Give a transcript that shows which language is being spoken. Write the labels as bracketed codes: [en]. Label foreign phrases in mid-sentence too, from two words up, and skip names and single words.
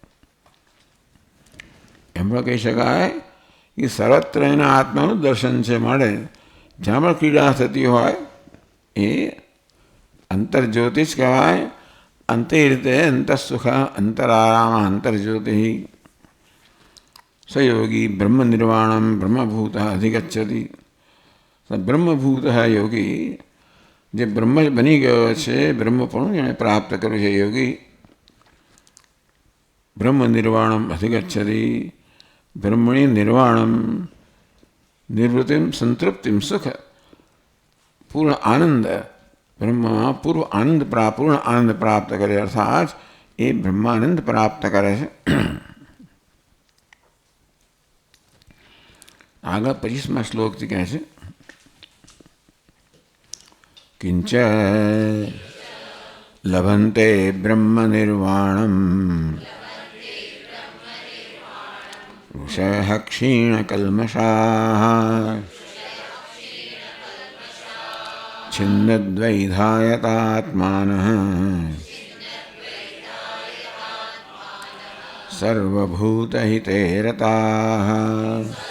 [gu] એમ પણ કહી શકાય કે સર્વત્ર એના આત્માનું દર્શન છે, મળે જ્યાં પણ ક્રીડા થતી હોય એ અંતર્જ્યોતિ જ કહેવાય. અંતે રીતે અંતઃસુખ અંતરારામ અંતર્જ્યોતિ [sa] स योगी ब्रह्म निर्वाणम ब्रह्मभूत अधिगच्छति. [gu] બ્રહ્મભૂત યોગી જે બ્રહ્મ બની ગયો છે બ્રહ્મપણું એને પ્રાપ્ત કર્યું છે યોગી. [sa] ब्रह्म निर्वाणम अधिगच्छति ब्रह्मणि निर्वाणम निर्वृतिम संतृप्तिम सुख पूर्ण आनंद ब्रह्म पूर्व आनंद [gu] પ્રાપ્ત પૂર્ણ આનંદ પ્રાપ્ત કરે અર્થાત એ બ્રહ્માનંદ પ્રાપ્ત કરે છે. આગળ 25મા શ્લોકથી કહે છે [sa] કિંચ લભંતે બ્રહ્મનિર્વાણમ ઋષયઃ ક્ષીણકલ્મષાઃ છિન્નદ્વૈધાયતાત્માનઃ સર્વભૂતહિતે રતાઃ.